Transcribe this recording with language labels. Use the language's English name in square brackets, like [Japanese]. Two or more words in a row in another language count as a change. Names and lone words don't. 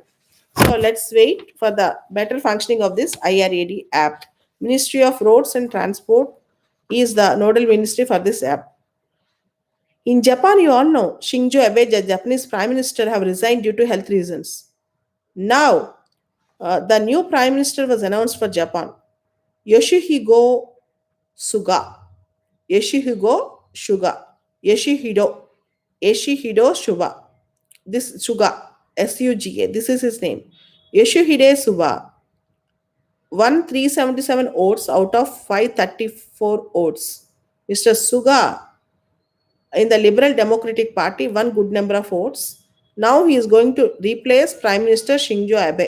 [English] So let's wait for the better functioning of this IRAD app. Ministry of Roads and Transport is the nodal ministry for this app. In Japan, you all know Shinzo Abe, the Japanese Prime Minister, have resigned due to health reasons. Now, the new Prime Minister was announced for Japan, Yoshihiko Suga. Yoshihiko Suga. Yoshihido. Yoshihido Suga. This Suga. Suga. This is his name. Yoshihide Suga won 377 votes out of 534 votes. Mr. Suga in the Liberal Democratic Party won good number of votes. Now he is going to replace Prime Minister Shinzo Abe.